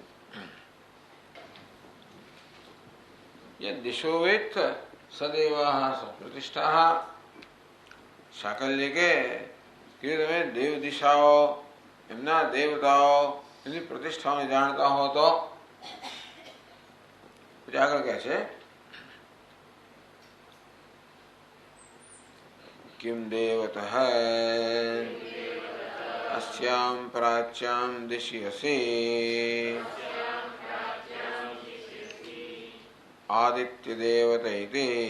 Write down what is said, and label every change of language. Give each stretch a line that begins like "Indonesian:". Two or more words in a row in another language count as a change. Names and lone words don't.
Sanskrit: દિશો વેત્થ સદેવાહ સપ્રતિષ્ઠાહ.
Gujarati: શાકલ્ય કે તમે દેવ દિશાઓ, એમના દેવતાઓ, એની પ્રતિષ્ઠાઓને જાણતા હો તો પછી આગળ કહે છે
Sanskrit: किं देवतः अस्यां प्राच्यां दिशि असि आदित्यदेवत इति